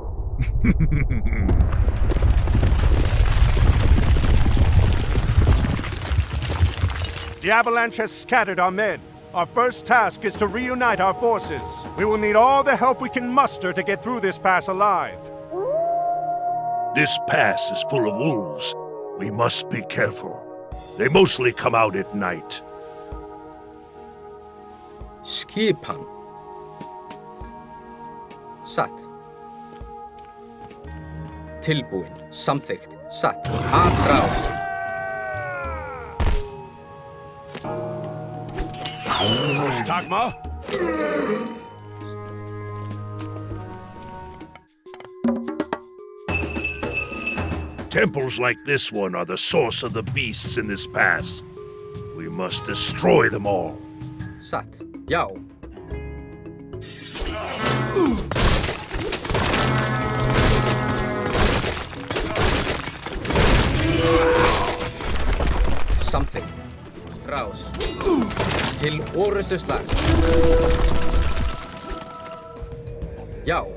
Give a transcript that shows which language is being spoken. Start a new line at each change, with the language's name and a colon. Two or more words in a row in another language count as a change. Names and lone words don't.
English: The avalanche has scattered our men. Our first task is to reunite our forces. We will need all the help we can muster to get through this pass alive. This pass is full of wolves. We must be careful. They mostly come out at night.
Icelandic: Skipan. Satt. Tilbúin. Samþykkt. Satt. Atráð. Dogma?
English: Temples like this one are the source of the beasts in this pass. We must destroy them all.
Icelandic: Satt. Já. Samþykkt. Rás. Til orustu slag. Já.